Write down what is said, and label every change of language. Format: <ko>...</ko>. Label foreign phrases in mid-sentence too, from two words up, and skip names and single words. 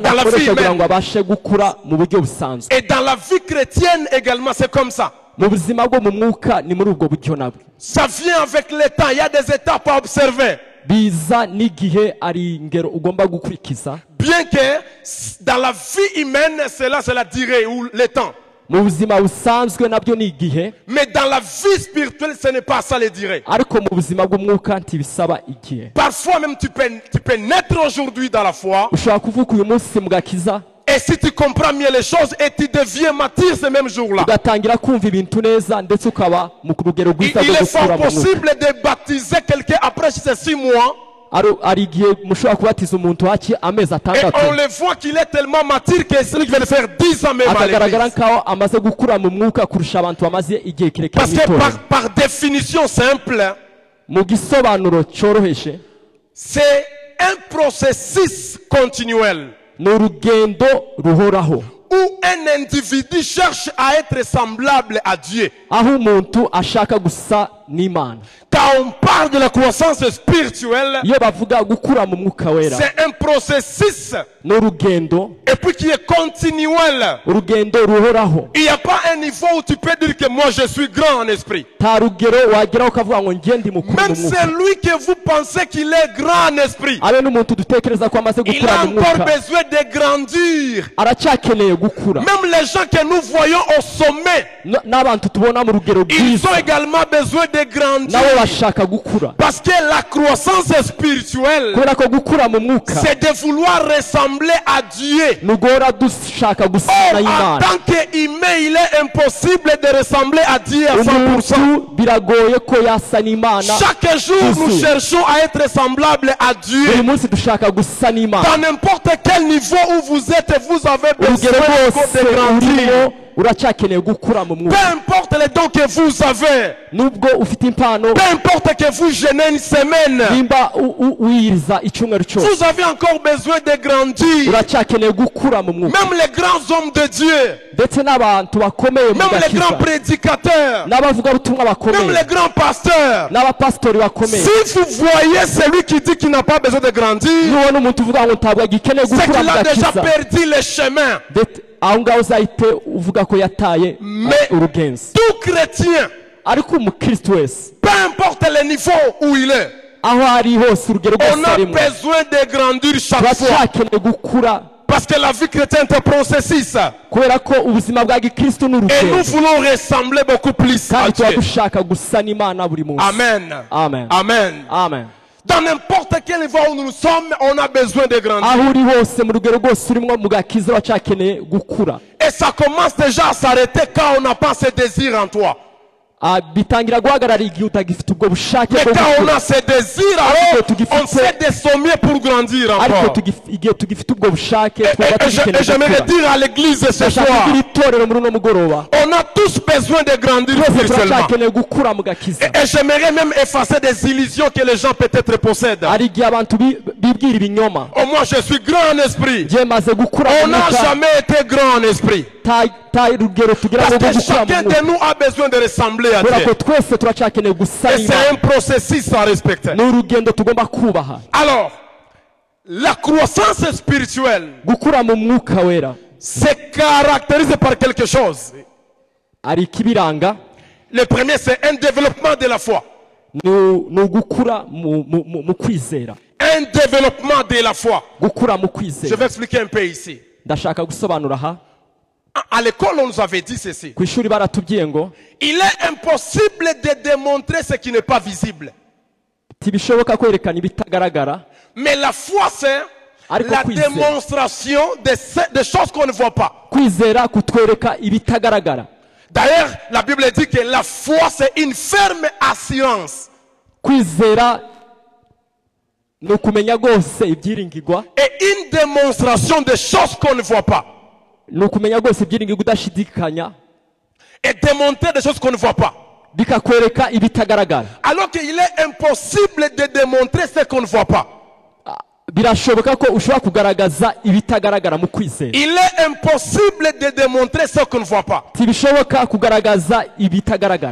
<fr>dans la vie</fr> <rw>akoresha kugira</rw> <fr>même.</fr> <rw>ngo abashe gukura mu buryo busanzwe.</rw> <fr>Et dans la vie chrétienne également, c'est comme ça.</fr> <rw>mu buzima bwo mu mwuka ni muri ubwo buryo nabwo.</rw> <fr>Ça vient avec le temps. Il y a des étapes à observer.</fr> <rw>biza n'igihe ari ingero ugomba gukurikiza.</rw> <fr>Bien que dans la vie humaine, c'est la durée ou le temps.</fr> <rw>mu buzima busanzwe nabyo ni igihe.</rw> <fr>Mais dans la vie spirituelle, ce n'est pas ça les durée.</fr> <rw>ariko mu buzima bw'umwuka ntibisaba igihe.</rw> <fr>Parfois même, tu peux naître aujourd'hui dans la foi.</fr> <rw>ushobora kuvuka uyu munsi mu gakiza.</rw> <fr>Et si tu comprends mieux les choses et tu deviens mature ce même jour-là,</fr> <rw>ugatangira kumva ibintu neza ndetse ukaba mu rugero rwiza</rw> <fr>il</fr> <rw>rwo</rw> <fr>est</fr> <rw>gukura</rw> <fr>fort</fr> <rw>mu mwuka.</rw> <fr>possible de baptiser quelqu'un après ces 6 mois.</fr> <rw>ari igihe mushobora kubatiza umuntu haki amezi</rw> <fr>Et</fr> <rw>atandatu.</rw> <fr>on le voit qu'il est tellement mature que celui qui vient de faire 10 ans même à</fr> <rw>akagaragara</rw> <fr>l'église.</fr> <rw>nkaho amaze gukura mu mwuka kurusha abantu bamaze igihe kirekire</rw> <fr>Parce</fr> <rw>mu</rw> <fr>que</fr> <rw>itorero.</rw> <fr>par définition simple,</fr> <rw>mu gisobanuro cyoroheje</rw> <fr>c'est un processus continuel</fr> <rw>ni urugendo ruhoraho</rw> <fr>où un individu cherche à être semblable à Dieu.</fr> <rw>aho umuntu ashaka gusa n'Imana.</rw> <fr>Quand on parle de la croissance spirituelle,</fr> <rw>iyo bavuga gukura mu mwuka wera</rw> <fr>c'est un processus</fr> <rw>ni urugendo,</rw> <fr>et puis qui est continuel.</fr> <rw>urugendo ruhoraho.</rw> <fr>Il n'y a pas un niveau où tu peux dire que moi je suis grand en esprit.</fr> <rw>nta rugero wageraho ukavuga ngo njye ndi mukuru</rw> <fr>Même</fr> <rw>mu mwuka.</rw> <fr>celui que vous pensez qu'il est grand en esprit,</fr> <rw>abe n'umuntu dutekereza ko amaze</rw> <fr>il</fr> <rw>gukura</rw> <fr>a</fr> <rw>mu</rw> <fr>encore</fr> <rw>mwuka</rw> <fr>besoin de grandir.</fr> <rw>aracyakeneye gukura.</rw> <fr>Même les gens que nous voyons au sommet,</fr> <rw>n'abantu tubona mu rugero</rw> <fr>ils</fr> <rw>bwiza</rw> <fr>ont également besoin de grandir.</fr> <rw>nabo bashaka gukura.</rw> <fr>Parce que la croissance spirituelle,</fr> <rw>kubera ko gukura mu mwuka</rw> <fr>c'est de vouloir ressembler à Dieu.</fr> <rw>ni uguhora dushaka gusa</rw> <fr>Or, en</fr> <rw>n'Imana.</rw> <fr>tant qu'humain, il est impossible de ressembler à Dieu à 100%.</fr> <rw>umuntu biragoye ko yasa n'Imana.</rw> <fr>Chaque jour, nous cherchons à être semblables à</fr> <rw>buri</rw> <fr>Dieu.</fr> <rw>munsi dushaka gusa n'Imana.</rw> <fr>Dans n'importe quel niveau où vous êtes, vous avez besoin</fr> <rw>urugero rwose</rw> <fr>de grandir.</fr> <rw>urimo uracyakeneye gukura mu</rw> <fr>Peu</fr> <rw>mwuka.</rw> <fr>importe les dons que vous avez,</fr> <rw>nubwo ufite impano,</rw> <fr>peu importe que vous jeûnez une semaine,</fr> <rw>nimba wiyiriza icyumweru cyose,</rw> <fr>vous avez encore besoin de grandir.</fr> <rw>uracyakeneye gukura mu mwuka.</rw> <fr>Même les grands hommes de Dieu,</fr> <rw>ndetse n'abantu bakomeye mu</rw> <fr>même les</fr> <rw>gakiza,</rw> <fr>grands prédicateurs,</fr> <rw>n'abavugabutumwa</rw> <fr>même</fr> <rw>bakomeye,</rw> <fr>les grands pasteurs,</fr> <rw>n'abapasitori bakomeye,</rw> <fr>si vous voyez celui qui dit qu'il n'a pas besoin de grandir,</fr> <rw>nubona umuntu uvuga ngo ntabwo agikeneye</rw> <fr>c'est</fr> <rw>gukura</rw> <fr>qu'il</fr> <rw>mu</rw> <fr>a déjà</fr> <rw>gakiza,</rw> <fr>perdu le chemin.</fr> <rw>aho ngaho uzahite uvuga ko yataye</rw> <fr>Mais</fr> <rw>urugenzi.</rw> <fr>tout chrétien,</fr> <rw>ariko umukristo wese</rw> <fr>peu importe le niveau où il est,</fr> <rw>aho ari hose urugero</rw> <fr>on</fr> <rw>rwose</rw> <fr>a</fr> <rw>arimo,</rw> <fr>besoin de grandir chaque fois.</fr> <rw>turacyakeneye gukura</rw> <fr>Parce que la vie chrétienne est un processus.</fr> <rw>kubera ko ubuzima bwa gikristo ni</rw> <fr>Et nous</fr> <rw>urugendo</rw> <fr>voulons ressembler beaucoup plus à</fr> <rw>kandi tuba</rw> <fr>Dieu.</fr> <rw>dushaka gusa n'Imana buri munsi. Amen. Amen. Amen. Amen.</rw> <fr>Dans n'importe quel niveau où nous sommes, on a besoin de grandir.</fr> <rw>aho uri hose mu rugero rwose urimo mu gakiza uracyakeneye gukura.</rw> <fr>Et ça commence déjà à s'arrêter quand on n'a pas ce désir en toi.</fr> <rw>bitangira guhagarara igihe utagifite ubwo bushake</rw> <fr>Mais</fr> <rw>bwo</rw> <fr>quand on</fr> <rw>gukura.</rw> <fr>a ce désir, alors on sait des sommets pour grandir</fr> <rw>ariko</rw> <fr>encore.</fr> <rw>igihe tugifite ubwo bushake twumva</rw> <fr>Et</fr> <rw>tugikeneye</rw> <fr>j'aimerais</fr> <rw>gukura.</rw> <fr>dire à l'église ce</fr> <rw>ndashaka</rw> <fr>soir,</fr> <rw>kugira itorero muri uno mugoroba,</rw> <fr>on a tous besoin de grandir</fr> <rw>twese</rw> <fr>spirituellement.</fr> <rw>turacyakeneye gukura mu gakiza.</rw> <fr>Et j'aimerais même effacer des illusions que les gens peut-être possèdent.</fr> <rw>hari igihe abantu bibwira ibinyoma.</rw> <fr>Oh, moi je suis grand en esprit.</fr> <rw>njye maze gukura</rw> <fr>On</fr> <rw>mu</rw> <fr>n'a</fr> <rw>mwuka,</rw> <fr>jamais été grand en esprit.</fr> <rw>ta urugero tugira</rw> <fr>Parce</fr> <rw>ngo</rw> <fr>que</fr> <rw>gukura mu</rw> <fr>chacun</fr> <rw>mwuka.</rw> <fr>de nous a besoin de ressembler à</fr> <rw>kubera ko</rw> <fr>Dieu.</fr> <rw>twese turacyakeneye gusa</rw> <fr>Et c'est</fr> <rw>n'Imana.</rw> <fr>un processus à respecter.</fr> <rw>ni urugendo tugomba kubaha.</rw> <fr>Alors, la croissance spirituelle</fr> <rw>gukura mu mwuka wera</rw> <fr>se caractérise par quelque chose.</fr> <rw>hari ikibiranga.</rw> <fr>Le premier, c'est un développement de la foi.</fr> <rw>ni ugukura mu kwizera.</rw> <fr>Un développement de la foi.</fr> <rw>gukura mu</rw> <fr>Je</fr> <rw>kwizera.</rw> <fr>vais expliquer un peu ici.</fr> <rw>ndashaka gusobanura aha.</rw> <fr>À l'école, on nous avait dit ceci.</fr> <rw>ku ishuri baratubwiye ngo</rw> <fr>Il est impossible de démontrer ce qui n'est pas visible.</fr> <rw>ntibishoboka kwerekana ibitagaragara,</rw> <fr>Mais la foi, c'est</fr> <rw>Ariko</rw> <fr>la</fr> <rw>kwizera.</rw> <fr>démonstration des choses qu'on ne voit pas.</fr> <rw>kwizera kutwereka ibitagaragara.</rw> <fr>D'ailleurs, la Bible dit que la foi, c'est une ferme assurance.</fr> <rw>Kwizera ni ukumenya rwose ibyiringirwa,</rw> <fr>Et une démonstration des choses qu'on ne voit pas.</fr> <rw>ni ukumenya rwose ibyiringirwa udashidikanya,</rw> <fr>Et démontrer des choses qu'on ne voit pas.</fr> <rw>bikakwereka ibitagaragara.</rw> <fr>Alors qu'il est impossible de démontrer ce qu'on ne voit pas.</fr> <rw>Birashoboka ko ushobora kugaragaza ibitagaragara mu kwizera.</rw> <fr>Il est impossible de démontrer ce qu'on ne voit pas.</fr> <rw>Tibishoboka kugaragaza ibitagaragara.</rw>